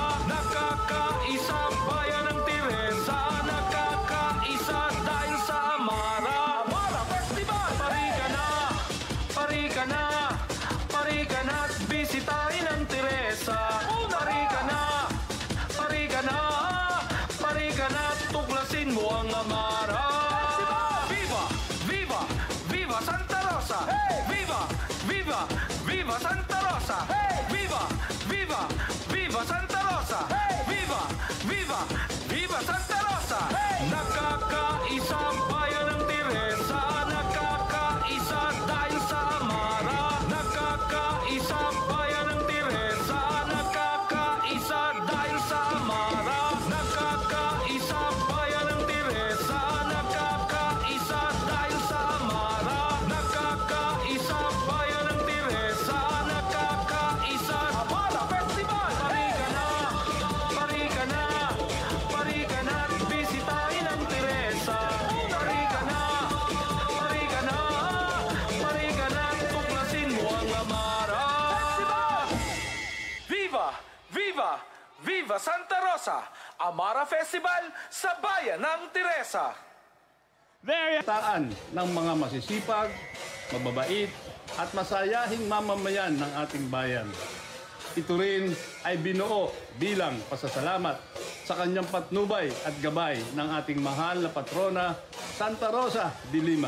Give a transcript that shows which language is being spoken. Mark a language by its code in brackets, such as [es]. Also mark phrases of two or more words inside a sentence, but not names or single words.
[tl] Nakakaisa bayan ng Teresa, nakakaisa dahil sa Amara. Amara Festival! Pari ka na, pari ka na at bisitahin ang Teresa. Pari ka na, pari ka na, pari ka na at tuklasin mo ang Amara. Viva! Viva! Viva Santa Rosa! Viva! Viva! Viva Santa Rosa! Viva! Viva! Viva Santa Rosa! Viva! Viva! Viva Santa Rosa! Nakakaisa ang bayan ng Teresa, nakakaisa dahil sa Amara. Nakakaisa ang bayan ng Teresa, nakakaisa dahil sa Amara. Nakakaisa ang bayan ng Teresa, nakakaisa dahil sa Amara. Nakakaisa ang bayan ng Teresa, nakakaisa. Amara Festival! Pari ka na, pari ka na at bisitahin ang Teresa. Pari ka na, pari ka na, pari ka na at tuklasin mo ang Amara. Viva! Viva! Viva Santa Rosa! Amara Festival sa bayan ng Teresa. [en] There you [tl] Taan ng mga masisipag, mababait at masayahing mamamayan ng ating bayan. Ito rin ay binuo bilang pasasalamat sa kanyang patnubay at gabay ng ating mahal na patrona, Santa Rosa de Lima.